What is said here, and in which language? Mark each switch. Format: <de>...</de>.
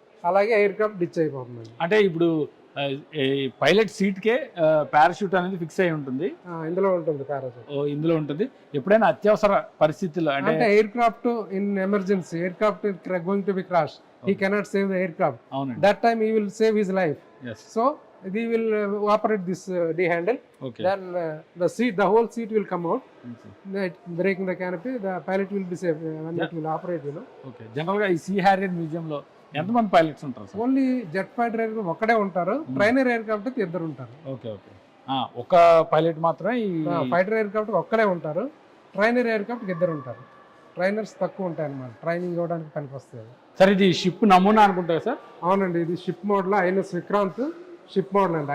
<te>అలాగే aircraft ditch అయిపోతుంది. అంటే ఇప్పుడు పైలట్ సీట్కే పారాషూట్ అనేది ఫిక్స్ అయి ఉంటుంది. ఇందులో ఉంటుంది పారాషూట్. ఇందులో ఉంటుంది. ఎప్పుడైనా అత్యవసర పరిస్థితుల్లో అంటే</te> <en>Aircraft in emergency, aircraft going to be crash, he cannot save the aircraft. That time he will save his life. So he will operate this D handle. Okay. Then the whole seat will come out. Breaking the canopy, the pilot will be safe when it will operate, you know. Okay.</en> <te>General ga ee Sea Harrier museum lo ఎంత మంది pilots ఉంటారు sir? Only jet fighter aircraft ఒక్కడే ఉంటారు. Trainer aircraft ఇద్దరు ఉంటారు. Okay okay. ఒక pilot మాత్రమే ఈ ఫైటర్ ఎయిర్క్రాఫ్ట్ ఒక్కడే ఉంటారు. ట్రైనర్ ఎయిర్క్రాఫ్ట్ ఇద్దరు ఉంటారు. ట్రైనర్స్ తక్కువ ఉంటాయి అన్నమాట, ట్రైనింగ్ ఇవ్వడానికి పనికి వస్తాయి. సార్ ఇది షిప్ నమూనా అనుకుంటారు సార్? అవునండి, ఇది ship model INS Vikrant ship model అండి.</te>